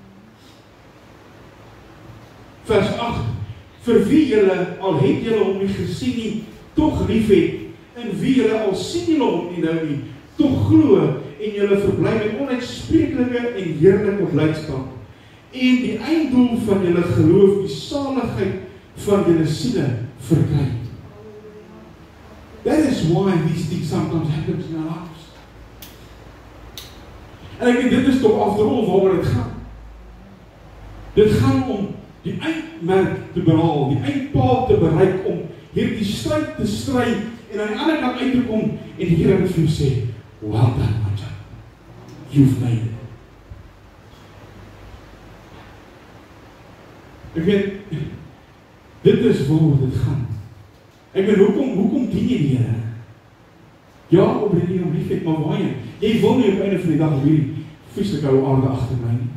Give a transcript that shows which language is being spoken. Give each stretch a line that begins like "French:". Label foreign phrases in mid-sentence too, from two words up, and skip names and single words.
Afrikaans: Vers 8, vir wie julle, al het julle hom nie gesien nie, tog lief het, en wie julle al sien julle hom nie nou nie, tog glo, en julle verbly met onuitspreeklike en heerlike blydskap, en die einddoel van julle geloof, die saligheid van julle siele verkry.
English: That is why these things sometimes happen in our lives.
Afrikaans: En ek weet, dit is toch
English: after all
Afrikaans: waaroor dit gaan. Dit gaan om die eindmerk te behaal, die eindpaal te bereik, om hierdie stryd te stry, en aan die ander kant uit te kom, en die Here het vir jou sê,
English: well done, my child. You've made it.
Afrikaans: Ek weet, dit is waaroor dit gaan. Ek weet, hoekom dien jy die Here? Ja, op die om liefheid, maar waarheen? Jy wil nie op einde van die dag op hierdie vreeslike ou aarde agter my nie.